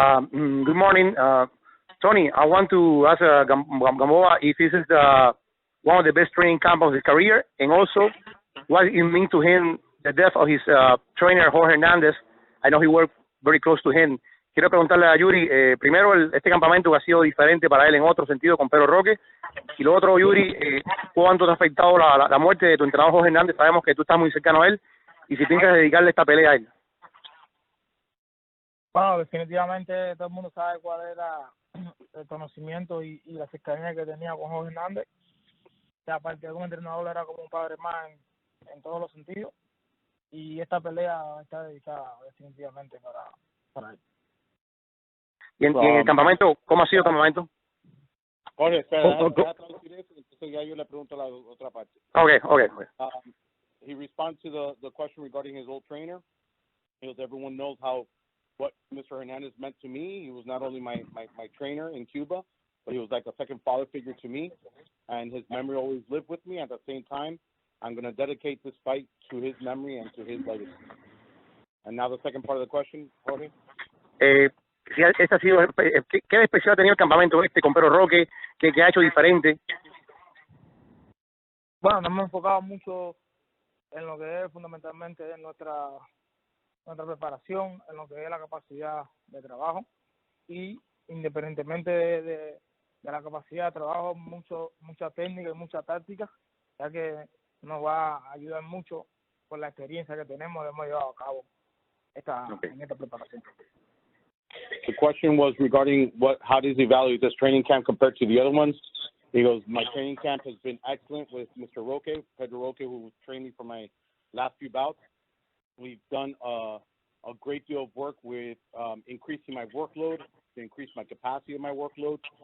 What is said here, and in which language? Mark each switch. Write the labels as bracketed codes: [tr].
[en] Good morning. Tony, I want to ask Gamboa if this is one of the best training camps of his career, and also what it means to him, the death of his trainer, Jorge Hernández. I know he worked very close to him. [es] Quiero preguntarle a Yuri, primero, este campamento que ha sido diferente para él en otro sentido con Pedro Roque, y lo otro, Yuri, ¿cuánto te ha afectado la muerte de tu entrenador Jorge Hernández? Sabemos que tú estás muy cercano a él, y si piensas dedicarle esta pelea a él. Bueno, definitivamente todo el mundo sabe cuál era el conocimiento y la cercanía que tenía con Jorge Hernández. O sea, aparte de un entrenador, era como un padre más en todos los sentidos, y esta pelea está dedicada definitivamente para él. ¿Y en el campamento, cómo ha sido el campamento? Jorge, espera, déjame traducir eso, entonces ya yo le pregunto la otra parte. [en] Okay. He responds to the question regarding his old trainer. Everyone knows what Mr. Hernandez meant to me. He was not only my trainer in Cuba, but he was like a second father figure to me, and his memory always lived with me. At the same time, I'm going to dedicate this fight to his memory and to his legacy. And now the second part of the question, Jorge? [es] ¿Qué de especial ha tenido el campamento con Pedro Roque? ¿Qué ha hecho diferente? Bueno, nos hemos enfocado mucho en lo que es fundamentalmente nuestra preparación, en lo que es la capacidad de trabajo, y independientemente de la capacidad de trabajo, mucha técnica y mucha táctica, ya que nos va a ayudar mucho por la experiencia que tenemos y hemos llevado a cabo en esta preparación. [en] The question was regarding how does he evaluate this training camp compared to the other ones? He goes, my training camp has been excellent with Mr. Roque, Pedro Roque, who trained me for my last few bouts. We've done a great deal of work with increasing my workload, to increase my capacity of my workload.